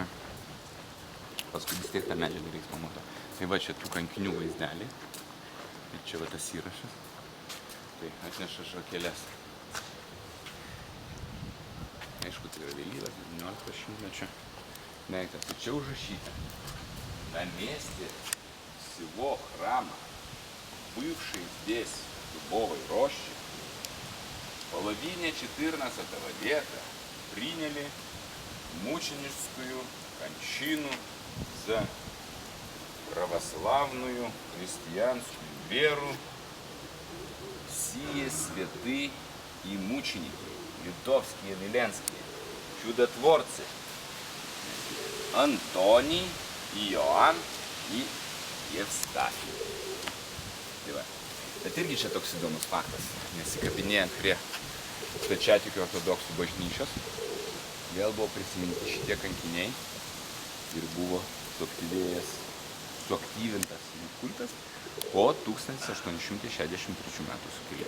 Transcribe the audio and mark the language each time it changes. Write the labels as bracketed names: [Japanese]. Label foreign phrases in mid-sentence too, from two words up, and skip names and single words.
[Lithuanian] Paskui vis tiek tą medžiagą reiks pamato. Tai va čia tų kankinių vaizdelį. Ir čia va tas įrašas. Tai atneša žvakeles. Aišku, tai yra vėlyvas 19 šimtmečio daiktas. Tai čia užrašyta. [Russian] На месте всего храма, бывшей здесь дубовой рощи, в половине 14 века приняли мученическую кончину за православную христианскую веру сие святы и мученики, литовские, веленские, чудотворцы Антоний, Joan į Jevstafį. [Lithuanian] Tai va. Bet irgi čia toks įdomus faktas, nesikabinėjant prie stačiatikių ortodoksų bažnyčios, vėl buvo prisiminti šitie kankiniai ir buvo suaktyvintas jų kultas po 1863 metų sukilimo.